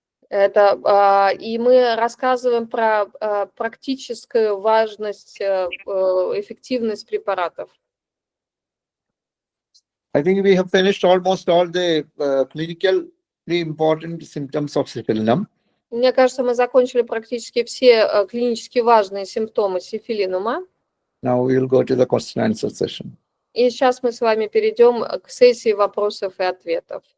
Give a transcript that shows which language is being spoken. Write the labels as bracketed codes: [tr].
[ru] И мы рассказываем про практическую важность, эффективность препаратов. [en] I think we have finished almost all the clinically important symptoms of Syphilinum. [ru] Мне кажется, мы закончили практически все клинически важные симптомы сифилинума. [en] Now we will go to the question and answer session. [ru] И сейчас мы с вами перейдем к сессии вопросов и ответов.